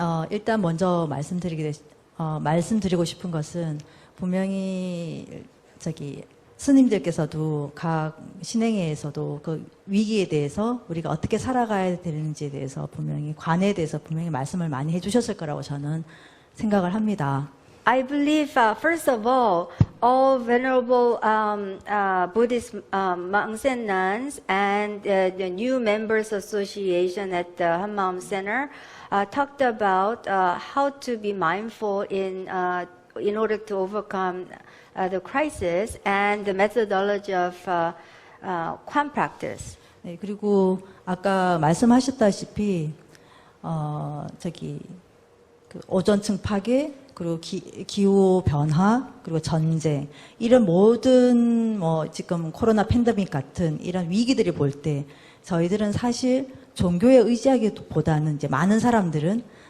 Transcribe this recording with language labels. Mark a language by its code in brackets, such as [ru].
[ko] 일단 먼저 말씀드리고 싶은 것은 분명히 스님들께서도 각 신행회에서도 그 위기에 대해서 우리가 어떻게 살아가야 되는지에 대해서 분명히 관에 대해서 분명히 말씀을 많이 해주셨을 거라고 저는 생각을 합니다. [en] I believe, first of all venerable Buddhist monks and nuns and the new members association at the Hanmaum Center talked about how to be mindful in order to overcome the crisis and the methodology of Kwan practice. [ko] 네, 그리고 아까 말씀하셨다시피 그 오존층 파괴 그리고 기후 변화 그리고 전쟁 이런 모든 지금 코로나 팬데믹 같은 이런 위기들을 볼 때 저희들은 사실 종교에 의지하기보다는 이제 많은 사람들은